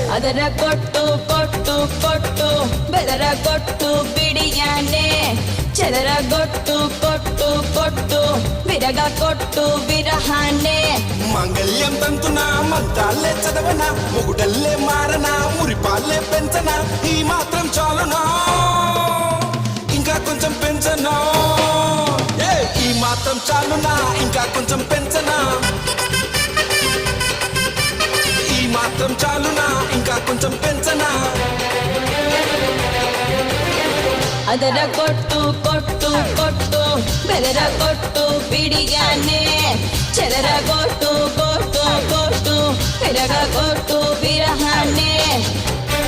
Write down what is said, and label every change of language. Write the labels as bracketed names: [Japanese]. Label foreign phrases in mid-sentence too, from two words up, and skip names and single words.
[Kannada] ಅದರ ಕೊಟ್ಟು ಕೊಟ್ಟು ಕೊಟ್ಟು ಬೆದರಗೊಟ್ಟು ಬಿಡಿಯಾನೆ [Telugu] చెదరగొట్టు కొట్టు కొట్టు విరగొట్టు విరహాన్నే మంగళ్యం తంతునా మంత్రాలే చదవనా మొగుడల్లే మారనా మురిపాలే పెంచనా ఈ మాత్రం చాలునా ఇంకా కొంచెం పెంచనా ఈ మాత్రం చాలునా ఇంకా కొంచెం పెంచనా ఈ మాత్రం చాలునా ఇంకా కొంచెం పెంచనా [Kannada] ಅದರ ಕೊಟ್ಟು ಕೊಟ್ಟು ಕೊಟ್ಟು ಬೆದರಗೊಟ್ಟು ಬಿಡಿಯಾನೆ [Telugu] చెదరగొట్టు కొట్టు కొట్టు విరగొట్టు విరహాన్నే